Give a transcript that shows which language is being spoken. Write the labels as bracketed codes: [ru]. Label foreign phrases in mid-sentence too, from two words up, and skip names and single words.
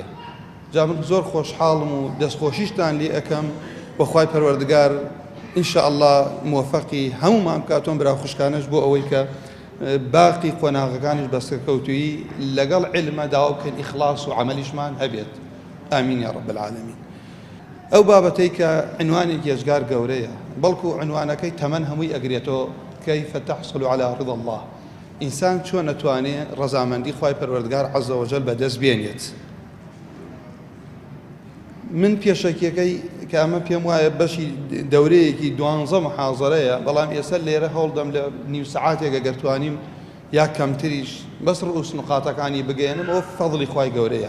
[ckb] جا من زۆر خۆشحاڵم و دەستخۆشیشتان لێ ئەەکەم بە خوای پەروەردگار ئینشاءالله موفەقی هەمومان بکاتۆن برا خوشکانش بۆ ئەوەی کە باقی قۆناغەکانش بەسەرکەوتووی لەگەڵ علمە داوا بکەین ئیخلاص و عەمەلیشمان هەبێت. ئامین [ar] یا رب العالمین. [ckb] ئەو بابەتەی کە عنوانێکی ێژگار گەورەیە، بەڵکو عنوانەکەی تەمەن هەمووی ئەگرێتەوە [ar] کەیف تحصل على رضا الله. [ckb] ئینسان چۆن نەتوانێت ڕەزامەندی خوای پەروەردگار [ar] عەزە وەجەل [ckb] بەدەست بێنێت. من پێشەکیەکەی کە ئەمە پێم وایە بەشی دەورەیەکی 12 محاضەرەیە، بەڵام ئێستا لێرە هەوڵدەم لە نیو سەعاتێک ئەگەر توانیم یا کەمتریش بەس ڕئوس نقاتەکانی بگەێنم، ئەوە فەضڵی خوای گەورەیە.